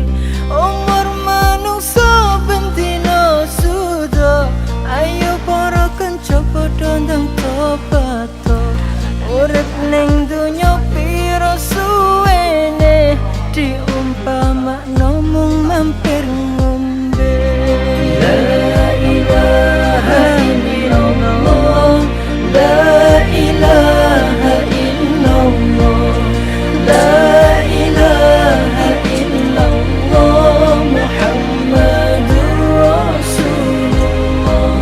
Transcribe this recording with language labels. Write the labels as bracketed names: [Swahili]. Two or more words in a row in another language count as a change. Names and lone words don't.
[Javanese] Umur manungsa bentino sudah ayo para kanca padha ndang tobat. Urip ning donya pira suwene diumpamakno mung mampir ngombe. [Arabic] لا إله إلا الله، لا إله إلا الله، لا إله إلا الله محمد رسول الله.